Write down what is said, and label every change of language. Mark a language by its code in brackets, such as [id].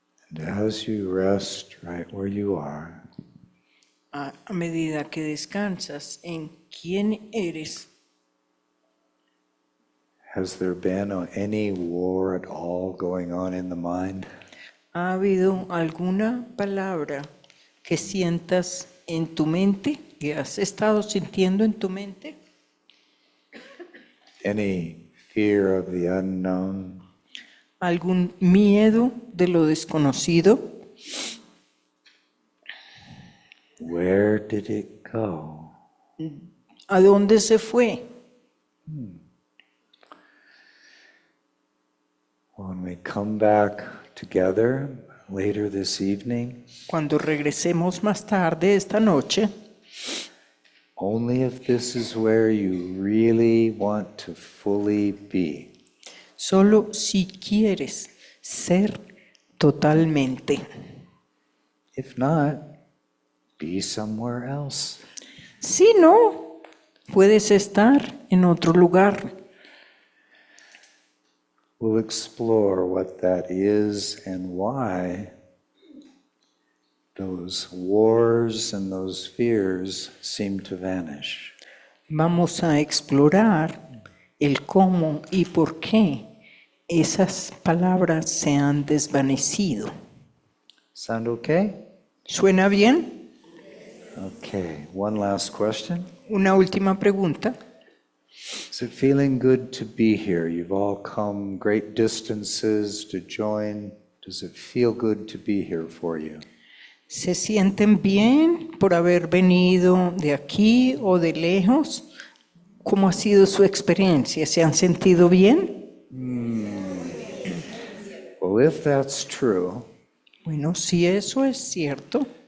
[en] And as you rest right where you are, [es] A medida que descansas en quién eres, [en] has there been any war at all going on in the mind? [es] ¿ha habido alguna palabra que sientas en tu mente, que has estado sintiendo en tu mente? [en] Any fear of the unknown? [es] ¿Algún miedo de lo desconocido? [en] Where did it go? [es] ¿A dónde se fue? [en] When we come back together later this evening, [es] Cuando regresemos más tarde esta noche, [en] only if this is where you really want to fully be, [es] solo si quieres ser totalmente. [en] if not, be somewhere else. [es] Si no, puedes estar en otro lugar. [en] We'll explore what that is and why those wars and those fears seem to vanish. [es] Vamos a explorar el cómo y por qué esas palabras se han desvanecido. [en] Sound okay? [es] ¿Suena bien? [en] Okay, one last question. [es] Una última pregunta. [en] Is it feeling good to be here? You've all come great distances to join. Does it feel good to be here for you? [es] ¿Se sienten bien por haber venido de aquí o de lejos? ¿Cómo ha sido su experiencia? ¿Se han sentido bien? [en] Well, if that's true, [es] Bueno, si eso es cierto,